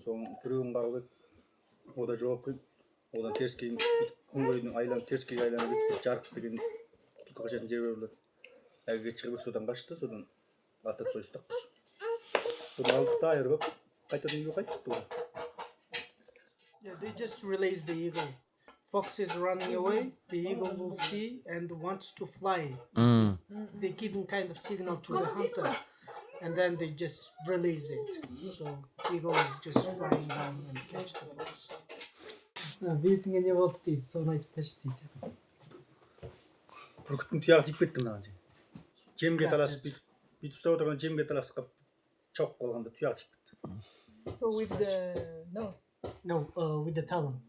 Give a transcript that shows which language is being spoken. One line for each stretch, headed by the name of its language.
Kazakh: Соның біреуін қарап еді. Ода жоқ қой. Одан теріскей күн бойының айланып теріскей айланып жарық деген түлкі қашатын жер болатын. Әгіге шығып содан қашты, содан атып сойыстық. Содан алдық та айырып қайтадан үйге қайттық.
English: Yeah, they just release the eagle. Fox is running away, the eagle will see and wants to fly. They give him kind of signal to the hunter and then they just release it. So eagle is just flying down and catch the fox.
Kazakh: Бетіңе не болды дейді, соны айтып берші дейді. Бүркіттің тұяғы тиіп кетті мынаған. Жемге таласып бүйтіп ұстап отырған жемге таласып қалып чоқ қалғанда тұяғы тиіп кетті.
English: So with the nose? No, with the talon.